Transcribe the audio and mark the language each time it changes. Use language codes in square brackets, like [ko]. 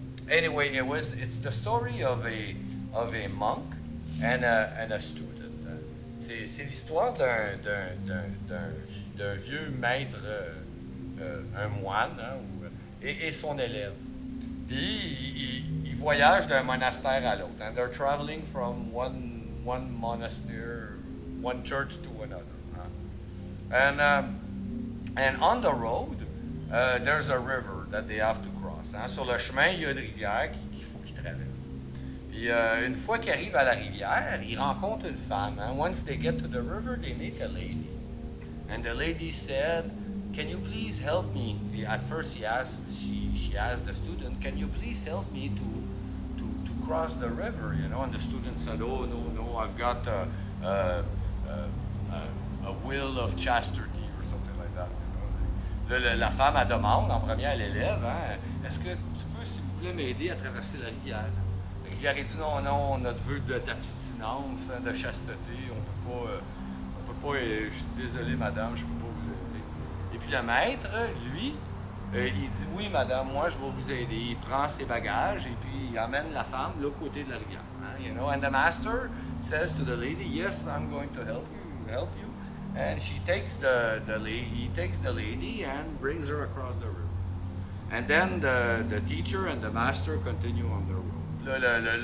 [en] Anyway, it's the story of a monk and a student. [fr] C'est l'histoire d'un vieux maître, un moine, hein, et son élève. Puis ils voyagent d'un monastère à l'autre. [en] And they're traveling from one monastery, one church to another. Hein. And on the road, there's a river that they have to cross. Hein. [fr] Sur le chemin, il y a une rivière qu'il faut qu'ils traversent. Puis une fois qu'ils arrivent à la rivière, ils rencontrent une femme. Hein. [en] Once they get to the river, they meet a lady. And the lady said, "Can you please help me?" At first, she asked the student, "Can you please help me to cross the river?" You know, and the student said, "Oh no, I've got a will of chastity or something like that." You know? [fr] La femme elle demande en premier à l'élève, hein, "Est-ce que tu peux, s'il vous plaît, m'aider à traverser la rivière?" La rivière dit, "Non, notre vœu d'abstinence, hein, de chasteté, on peut pas. Je suis désolé, madame, je peux pas vous aider." Et puis le maître, lui, il dit, "Oui, madame, moi je vais vous aider." Il prend ses bagages et puis il emmène la femme de l'autre côté de la rivière. [en] Hein, you know? And the master says to the lady, "Yes, I'm going to help you." And he takes the lady and brings her across the river. And then the teacher and the master continue on their road.